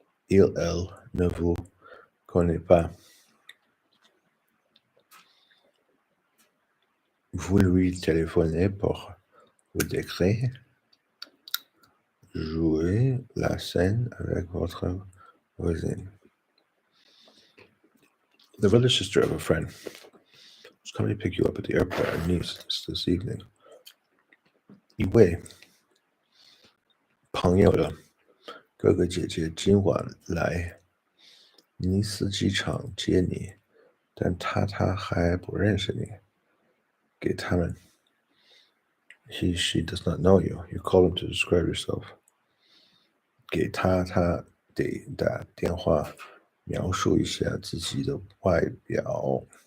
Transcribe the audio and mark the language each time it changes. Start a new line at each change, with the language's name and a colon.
French: Elle ne vous connaît pas. Vous lui téléphonez pour vous décrire, jouer la scène avec votre voisine.
English: The brother sister of a friend was coming to pick you up at the airport at Nice this evening.
Chinese: 一位朋友的哥哥姐姐今晚来尼斯机场接你，但他还不认识你。给他们
English: she does not know you. You call him to describe yourself.
Chinese: 给他得打电话描述一下自己的外表。